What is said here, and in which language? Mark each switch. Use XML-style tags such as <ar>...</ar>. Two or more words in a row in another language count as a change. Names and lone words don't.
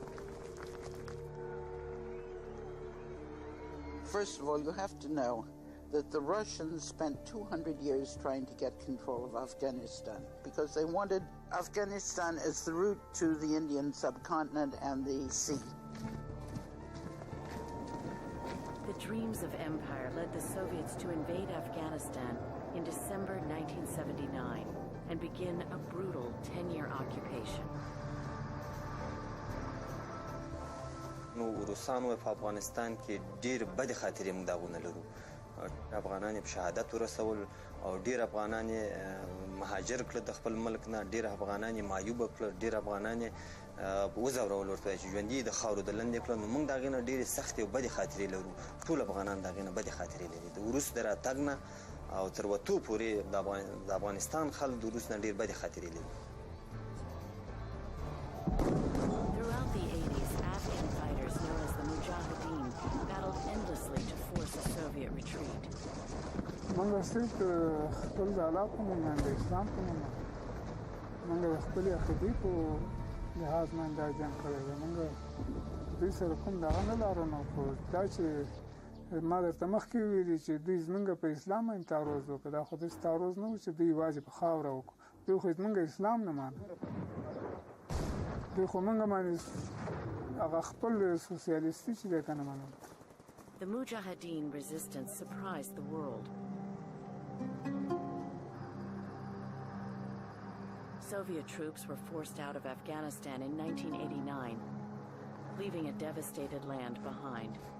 <en>First of all, you have to know that the Russians spent 200 years trying to get control of Afghanistan because they wanted Afghanistan as the route to the Indian subcontinent and the sea. The dreams of empire led the Soviets to invade Afghanistan in December 1979 and begin a brutal 10-year occupation.</en> <ps>روسانو په افغانستان کې ډېر بد خاطرې موږ داغونه لرو. افغانان په شهادت ورسول او ډېر افغانان مهاجر کړل د خپل ملک نه، ډېر افغانان معیوب کړل، ډېر افغانان وزورول ورته چې ژوندۍ د خاورو د لاندې کړل. نو موږ داغه نه ډېرې سختې او بدې خاطرې لرو. ټول افغانان داغه نه بدې خاطرې لري. د وروسته د راتګ نه او تر وتو پورې د افغانستان خلک د وروسته ډېر بدې خاطرې لري.</ps> <en>Throughout the 80s, Afghan fighters known as the Mujahideen battled endlessly to force a Soviet retreat.</en> <ps>موږ صرف خپل د علاقو نه د اسلام په نوم موږ خپل عقیدې په لحاظ باندې دا جنګ کړی دی. موږ دوی سره کوم دغه نه لرو، نو خو دا چې ما درته مخکې ویلي چې دوی زموږ په اسلام باندې تعرض وکړه، دا خو داسې تعرض نه و چې دوی یوازې په خاوره وکړو. دوی خو زموږ اسلام نه مانه، دوی خو موږ باندې هغه خپل سوسیالیستي چې دی که نه منل.</ps> <en>The Mujahideen resistance surprised the world. Soviet troops were forced out of Afghanistan in 1989, leaving a devastated land behind.</en>